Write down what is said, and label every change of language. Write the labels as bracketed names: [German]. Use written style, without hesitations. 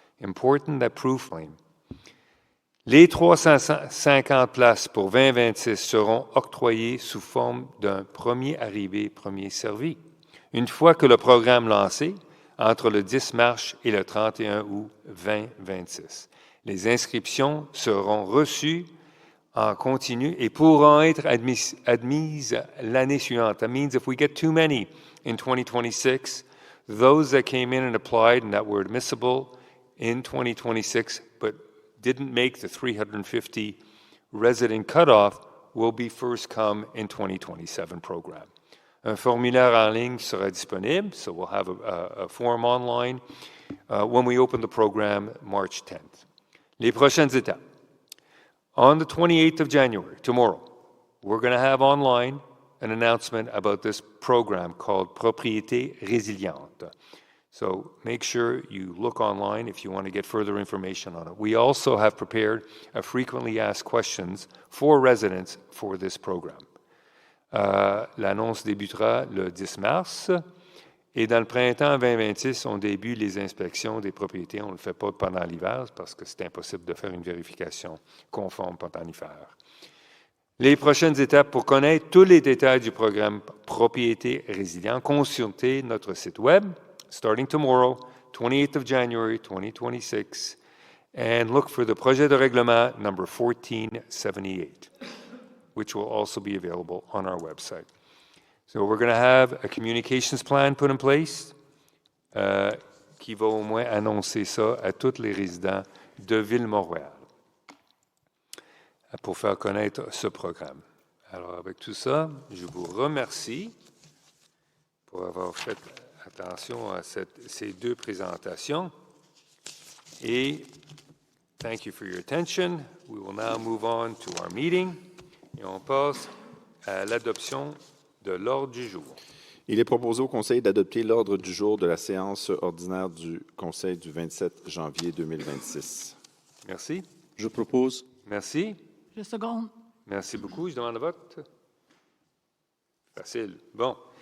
[English] Important that proof claim. [French] Les 350 places pour 2026 seront octroyées sous forme d'un premier arrivé, premier servi. Une fois que le programme lancé, entre le 10 mars et le 31 août 2026. Les inscriptions seront reçues en continu et pourront être admises l'année suivante. [English] That means if we get too many in 2026, those that came in and applied and that were admissible in 2026 but didn't make the 350 resident cutoff will be first come in 2027 program. [French] Un formulaire en ligne sera disponible, [English] so we'll have a form online when we open the program March 10th. [French] Les prochaines étapes. [English] On the 28th of January, tomorrow, we're going to have online an announcement about this program called Propriété Résiliente. So make sure you look online if you want to get further information on it. We also have prepared a frequently asked questions for residents for this program. [French] L'annonce débutera le 10 mars et dans le printemps 2026, on débute les inspections des propriétés. On ne le fait pas pendant l'hiver parce que c'est impossible de faire une vérification conforme pendant l'hiver. Les prochaines étapes pour connaître tous les détails du programme Propriété Résiliente, consultez notre site web [English] starting tomorrow, 28th of January 2026, and look for the [French] projet de règlement number 1478. [English] Which will also be available on our website. So we're going to have a communications plan put in place [French] qui va au moins annoncer ça à tous les résidents de Ville-Montréal. pour faire connaître ce programme. Alors, avec tout ça, je vous remercie pour avoir fait attention à ces deux présentations. Et [English] thank you for your attention. We will now move on to our meeting. [French] Et on passe à l'adoption de l'ordre du jour. Il est proposé au Conseil d'adopter l'ordre du jour de la séance ordinaire du Conseil du 27 janvier 2026. Merci. Je propose. Merci. Je seconde. Merci beaucoup. Je demande le vote. Facile. Bon.